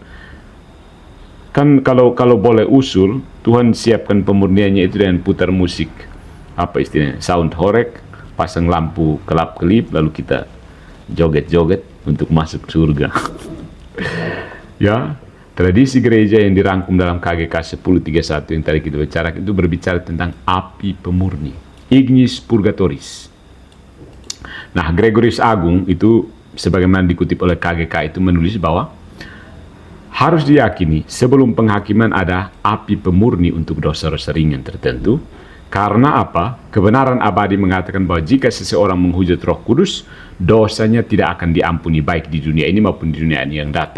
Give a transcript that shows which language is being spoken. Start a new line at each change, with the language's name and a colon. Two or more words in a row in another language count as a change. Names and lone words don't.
Indonesian: Kan kalau boleh usul, Tuhan siapkan pemurniannya itu dengan putar musik, apa istilahnya, sound horek, pasang lampu kelap-kelip, lalu kita joget-joget untuk masuk surga. Ya, tradisi gereja yang dirangkum dalam KGK 1031 yang tadi kita bicara itu berbicara tentang api pemurni,
Latin: ignis purgatoris.
Indonesian: Nah, Gregorius Agung itu sebagaimana dikutip oleh KGK itu menulis bahwa harus diyakini sebelum penghakiman ada api pemurni untuk dosa-dosa ringan tertentu. Karena apa? Kebenaran abadi mengatakan bahwa jika seseorang menghujat Roh Kudus, dosanya tidak akan diampuni baik di dunia ini maupun di dunia yang datang.